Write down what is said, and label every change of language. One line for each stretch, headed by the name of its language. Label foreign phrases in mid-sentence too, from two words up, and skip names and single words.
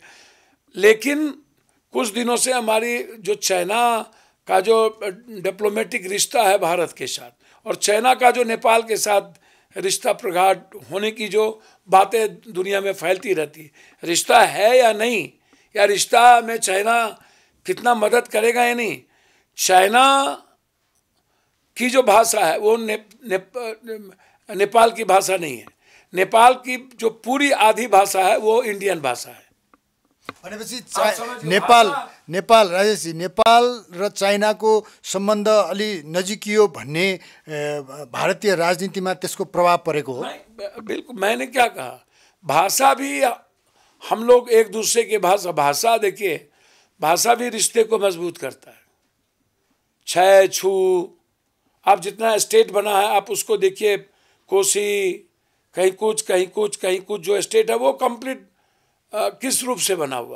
Hindi: लेकिन कुछ दिनों से हमारी जो चाइना का जो डिप्लोमेटिक रिश्ता है भारत के साथ, और चाइना का जो नेपाल के साथ रिश्ता प्रगाढ़ होने की जो बातें दुनिया में फैलती रहती, रिश्ता है या नहीं, या रिश्ता में चाइना कितना मदद करेगा या नहीं। चाइना की जो भाषा है वो नेपाल की भाषा नहीं है। नेपाल की जो पूरी आधी भाषा है वो इंडियन भाषा है।
Nepali: नेपाल राजेशजी, नेपाल र चाइनाको सम्बन्ध अलि नजिकियो भन्ने भारतीय राजनीतिमा त्यसको प्रभाव परेको हो?
Hindi: बिल्कुल, मैंने क्या कहा, भाषा भी हम लोग एक दूसरे के भाषा देखिए, भाषा भी रिश्ते को मजबूत करता है। छः छू, आप जितना स्टेट बना है आप उसको देखिए, कोसी, कहीं कुछ कहीं कुछ कहीं कुछ, जो स्टेट है वो कंप्लीट किस रूप से बना हुआ है।